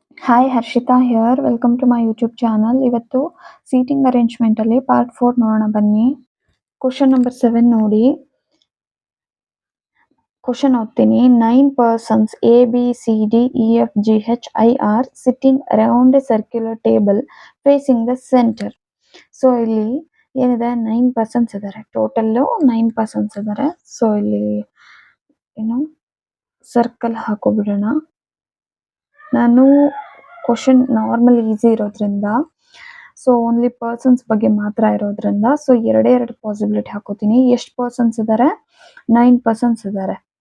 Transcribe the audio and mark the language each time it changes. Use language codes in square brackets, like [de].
[en] Hi Harshita here welcome to my YouTube channel. [kn] ಇವತ್ತು seating arrangement ಅಲ್ಲಿ part 4 ನೋಡೋಣ ಬನ್ನಿ. ಕ್ವಶನ್ ನಂಬರ್ 7 ನೋಡಿ. ಕ್ವಶನ್ ಓದ್ತೀನಿ. [en] 9 persons A B C D E F G H I are sitting around a circular table facing the center. [kn] So ಇಲ್ಲಿ ಏನಿದೆ 9 persons ಇದ್ದಾರೆ. Total 9 persons ಇದ್ದಾರೆ. ಸೊ ಇಲ್ಲಿ ಏನು ಸರ್ಕಲ್ ಹಾಕೋಬಿಡೋಣ. ನಾನು ಕ್ವಶನ್ ನಾರ್ಮಲ್ ಈಸಿ ಇರೋದ್ರಿಂದ ಸೊ ಓನ್ಲಿ ಪರ್ಸನ್ಸ್ ಬಗ್ಗೆ ಮಾತ್ರ ಇರೋದ್ರಿಂದ ಸೊ ಎರಡೇ ಎರಡು ಪಾಸಿಬಿಲಿಟಿ ಹಾಕೋತೀನಿ. ಎಷ್ಟು ಪರ್ಸನ್ಸ್ ಇದ್ದಾರೆ? 9 ಪರ್ಸನ್ಸ್ ಇದ್ದಾರೆ.